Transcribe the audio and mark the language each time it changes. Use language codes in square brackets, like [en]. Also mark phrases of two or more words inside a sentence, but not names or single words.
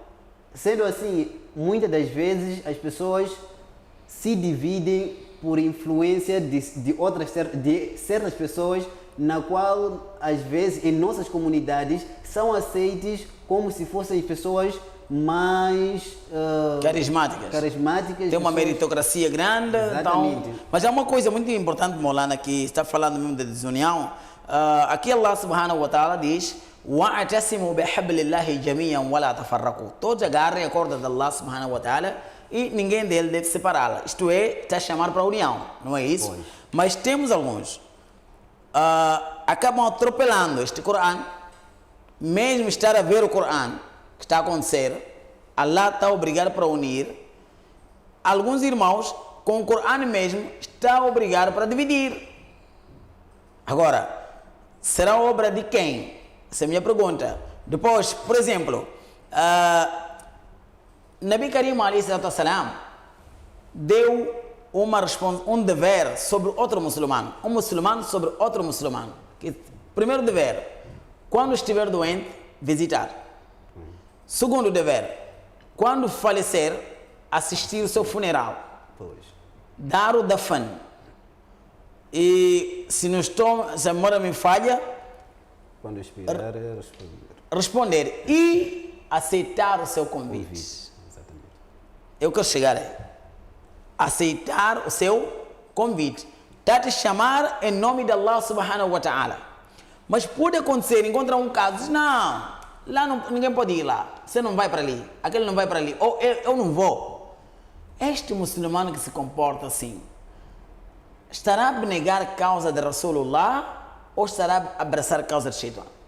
[pt] Então, Sendo assim, muitas das vezes as pessoas se dividem por influência de certas pessoas, na qual às vezes em nossas comunidades são aceites como se fossem pessoas mais carismáticas. Tem uma meritocracia grande. Exatamente. Então, mas é uma coisa muito importante, Maulana, que está falando mesmo da desunião. [ar] Aqui Allah سبحانه وتعالى diz: وَاعْتَسِمُوا بِحَبْلِ اللَّهِ جَمِيعًا وَلَا تَفَرَّقُوا. [pt] Todos agarrem a corda de Allah [ar] سبحانه وتعالى [pt] e ninguém dele deve separá-la. Isto é, está a chamar para a união, não é isso? Pois. Mas temos alguns acabam atropelando este Corão, mesmo estar a ver o Corão que está a acontecer, Allah está a obrigar para unir. Alguns irmãos com o Corão mesmo está a obrigar para dividir. Agora, será obra de quem? Essa é a minha pergunta. Depois, por exemplo, Nabi Karim [ar] عليه الصلاة والسلام [pt] deu um dever sobre outro muçulmano. Um muçulmano sobre outro muçulmano. Primeiro dever, quando estiver doente, visitar. Segundo dever, quando falecer, assistir o seu funeral. Pois. Dar o dafan. E se a memória me falha, Quando expirar, responder e aceitar o seu convite. Exatamente. Eu quero chegar aí. Aceitar o seu convite. Está a te chamar em nome de Allah [ar] سبحانه وتعالى. [pt] Mas pode acontecer, encontrar um caso, diz, não, lá não, ninguém pode ir lá. Você não vai para ali, aquele não vai para ali, ou eu não vou. Este muçulmano que se comporta assim, estará a abnegar a causa de Rasulullah ou estará a abraçar a causa de Shaitan?